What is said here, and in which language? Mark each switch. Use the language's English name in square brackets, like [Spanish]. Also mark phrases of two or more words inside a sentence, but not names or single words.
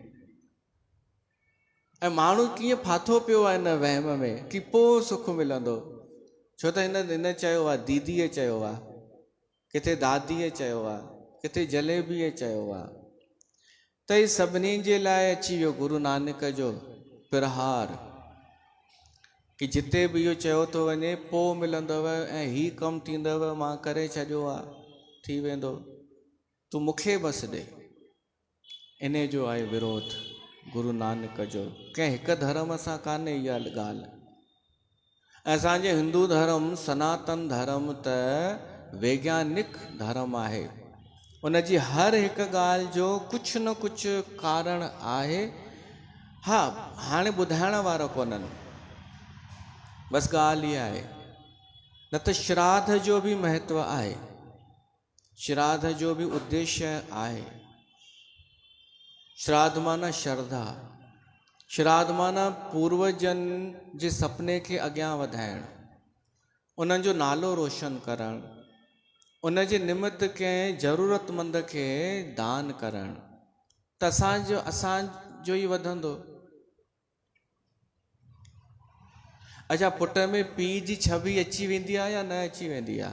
[Sindhi] ऐं माण्हू कीअं फाथो पियो आहे हिन वहम में कि पोइ सुख मिलंदो। छो त हिन चयो आहे, दीदीअ चयो आहे, किथे दादीअ चयो आहे, किथे जलेबीअ चयो आहे, त ही सभिनी जे लाइ अची वियो गुरु नानक जो प्रहार कि जिते भी इहो चयो थो वञे पोइ मिलंदव ऐं ही कमु थींदव, मां करे छॾियो आहे, थी वेंदो, तूं मूंखे बसि ॾे। इन जो आहे विरोध गुरु नानक जो, कंहिं हिकु धर्म सां कान्हे इहा ॻाल्हि। असांजे हिंदू धर्म सनातन धर्म त वैज्ञानिक धर्म आहे, उन जी हर हिकु ॻाल्हि जो कुझु न कुझु कारण आहे। हा, हाणे ॿुधाइण वारा कोन्हनि, बसि ॻाल्हि इहा आहे। न त श्राद्ध जो भी महत्व आहे, श्राद्ध जो भी उद्देश्य आहे। श्राद्ध माना श्रद्धा, श्राद्ध माना पूर्वजन जे सपने खे अॻियां वधाइणु, उन्हनि जो नालो रोशन करणु, उन जे निमित्त कंहिं ज़रूरतमंद खे दान करणु, त असांजो ई वधंदो। अच्छा, पुट में पीउ जी छवि अची वेंदी आहे या न अची वेंदी आहे?